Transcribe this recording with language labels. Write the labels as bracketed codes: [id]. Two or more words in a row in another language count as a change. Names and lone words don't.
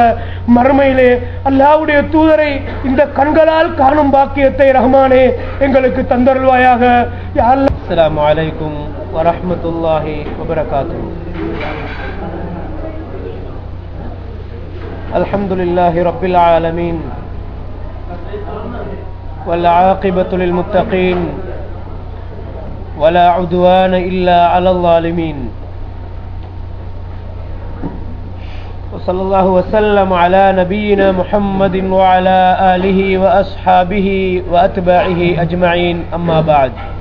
[ta] மறுமையிலே அல்லாஹ்வுடைய தூதரை இந்த கண்களால் காணும் பாக்கியத்தை ரஹ்மானே எங்களுக்கு தந்தருள்வாயாக. [ar] يا الله. السلام عليكم ورحمة الله وبركاته. الحمد لله رب العالمين والعاقبة للمتقين ولا عدوان إلا على الظالمين وصلى الله وسلم على نبينا محمد وعلى آله وأصحابه وأتباعه أجمعين أما بعد